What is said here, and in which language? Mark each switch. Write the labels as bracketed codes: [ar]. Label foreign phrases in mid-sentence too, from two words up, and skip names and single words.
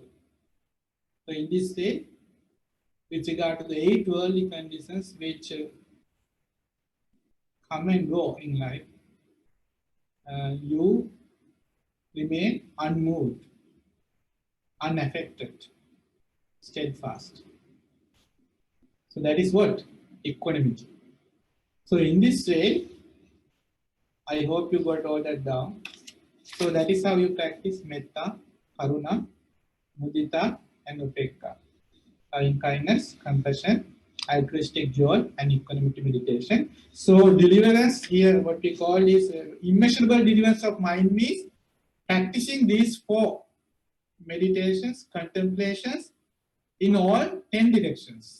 [en] So in this way, with regard to the 8 worldly conditions which come and go in life, you remain unmoved, unaffected, steadfast. So that is what? Equanimity. So in this way, I hope you got all that down. So that is how you practice [pi] metta, karuna, mudita, [en] and upekka. In kindness, compassion, altruistic joy, and equanimity meditation. So deliverance here, what we call is immeasurable deliverance of mind means practicing these 4 meditations, contemplations in all 10 directions.